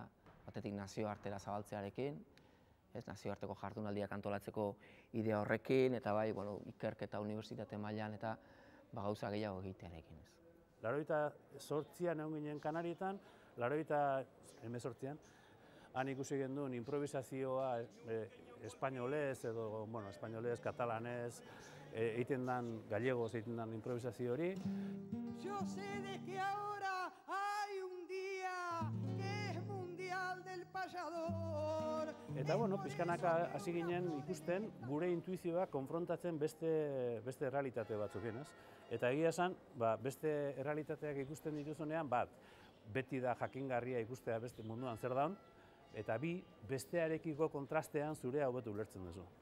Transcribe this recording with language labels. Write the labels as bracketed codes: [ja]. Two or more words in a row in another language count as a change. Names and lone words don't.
[eu] Batetik nazioartera zabaltzearekin, nazioarteko jardunaldiak antolatzeko idea horrekin, eta bai, ikerketa unibertsitate mailan eta gauza gehiago egitearekin. 88an egon ginen Kanarietan, 88an, han ikusi genduen improvisazioa espainolez edo, espainolez, katalanez, egiten dan, gallegoz egiten dan improvisazio hori. [es] Yo sé de que ahora hay un día que es mundial del payador. [eu] Eta, pixkanaka hasi ginen ikusten gure intuizioa konfrontatzen beste errealitate batzukin, ez? Eta egia esan, beste errealitateak ikusten dituzunean, beti da jakingarria ikustea beste munduan zer daun, eta bi, bestearekiko kontrastean zurea hobeto ulertzen duzu.